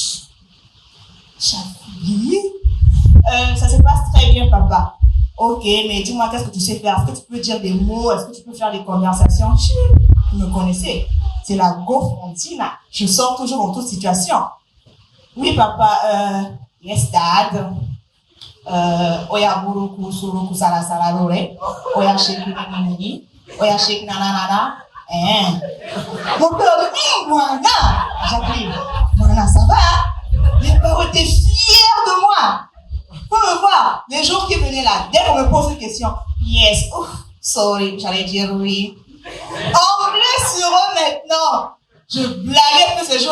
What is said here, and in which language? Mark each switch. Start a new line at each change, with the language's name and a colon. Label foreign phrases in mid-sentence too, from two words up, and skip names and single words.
French: Chavie. Ça se passe très bien, papa. Ok, mais dis-moi, qu'est-ce que tu sais faire? Est-ce que tu peux dire des mots? Est-ce que tu peux faire des conversations? Vous me connaissez. C'est la go frontina. Je sors toujours en toute situation. Oui, papa.
English: Yes, dad. Oya buruku suruku sala sala lore. Oya shake nini. Oya shake nanana.
French: Mon père dit, Moana. Jacqueline, Moana, ça va? Les parents étaient fiers de moi. Faut me voir. Les jours qui venaient là, dès qu'on me pose une question, yes, ouf, sorry, j'allais dire oui. Anglais sur eux maintenant. Je blaguais plus ces jours-là.